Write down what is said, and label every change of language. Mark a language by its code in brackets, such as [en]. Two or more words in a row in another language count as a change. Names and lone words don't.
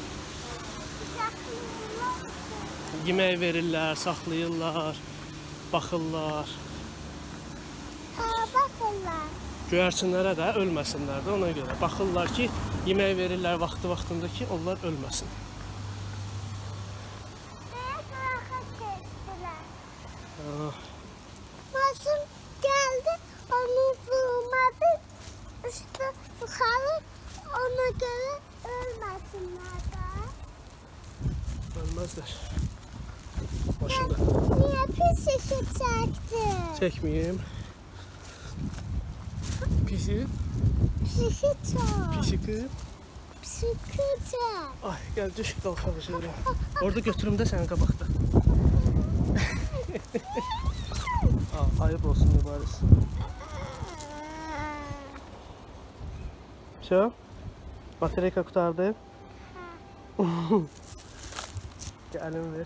[az] Yemək verirlər, saxlayırlar, baxırlar. Bakırlar. Göyərçinlərə də ölməsinlər də, ona görə. Baxırlar ki, yemək verirlər vaxtında ki, onlar ölməsin. [tr] Masum geldi, onu vurmadı. İşte yukarı ona göre ölmesinler de. [az] Ölməzlər. Maşında. [tr] Niye pis işi çekti? [az] Çəkməyim. pisi? Psikita. Pisi. Psikita. Ay, gel düş qalxaq şöyle. Orada götürüm də sənin qabaqda. Ayıp olsun mübarək. Все? Batarya qutardı. Gəlin ver.